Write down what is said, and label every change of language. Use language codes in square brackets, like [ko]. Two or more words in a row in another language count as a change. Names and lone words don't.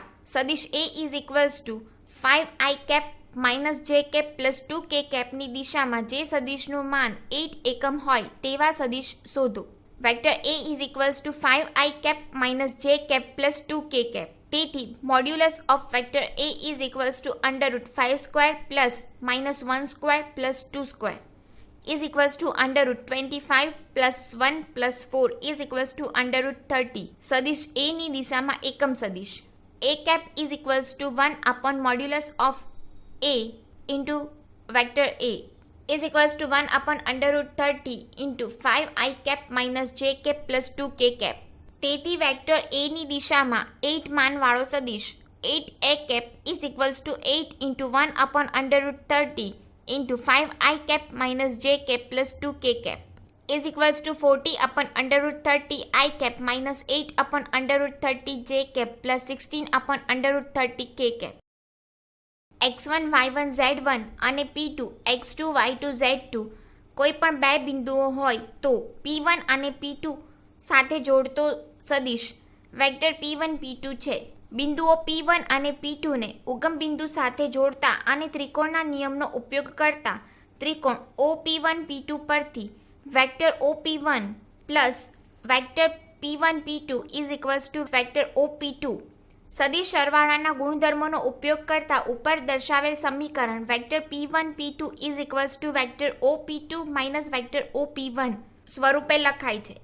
[gu] સદિશ a [en] is equals to 5i cap minus j cap plus 2k [gu] કેપની દિશામાં જે સદિશનું માન 8 એકમ હોય તેવા સદિશ શોધો. [en] vector a is equals to 5i cap minus j cap plus 2k cap. તેથી modulus of vector a is equals to under root 5 square plus minus 1 square plus 2 square is equals to under root 25 plus 1 plus 4 is equals to under root 30. [gu] સદિશ a ની દિશામાં એકમ સદિશ [en] a cap is equals to 1 upon modulus of a into vector a is equals to 1 upon under root 30 into 5 i cap minus j cap plus 2k cap. [gu] તેથી વેક્ટર a ની દિશામાં 8 માનવાળો સદિશ [en] 8 a cap is equals to 8 into 1 upon under root 30 into 5i cap minus j cap plus 2k cap is equals to 40 upon under root 30 I cap minus 8 upon under root 30 j cap plus 16 upon under root 30 k cap. [gu] x1 y1 z1 અને p2 x2 y2 z2 કોઈ પણ બે બિંદુઓ હોય તો p1 અને p2 સાથે જોડતો સદિશ વેક્ટર p1 p2 છે. બિંદુઓ p1 અને p2 ને ઉગમ બિંદુ સાથે જોડતા અને ત્રિકોણના નિયમનો ઉપયોગ કરતા ત્રિકોણ OP1 p2 પરથી [en] vector OP1 plus vector p1 p2 is equals to vector OP2 [gu] સદિશ સરવાળાના ગુણધર્મોનો ઉપયોગ કરતા ઉપર દર્શાવેલ સમીકરણ [en] vector p1 p2 is equals to vector OP2 minus vector OP1 [gu] સ્વરૂપે લખાય છે.